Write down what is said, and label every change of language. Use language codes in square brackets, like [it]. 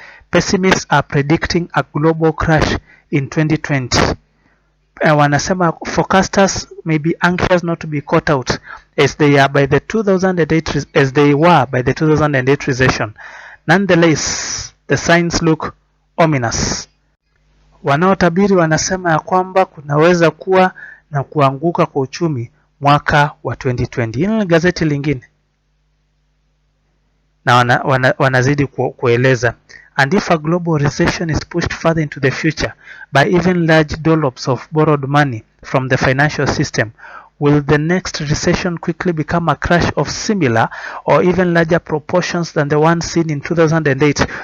[en] Pessimists are predicting a global crash in 2020. [sw] Wanasema [en] forecasters may be anxious not to be caught out as they were by the 2008 recession. Nonetheless, the signs look ominous. [sw] Wanaotabiri wanasema ya kwamba kunaweza kuwa na kuanguka kwa uchumi mwaka wa 2020. Hili ni gazeti lingine. Na wanazidi kueleza, [en] and if a global recession is pushed further into the future by even large dollops of borrowed money from the financial system, will the next recession quickly become a crash of similar or even larger proportions than the one seen in 2008?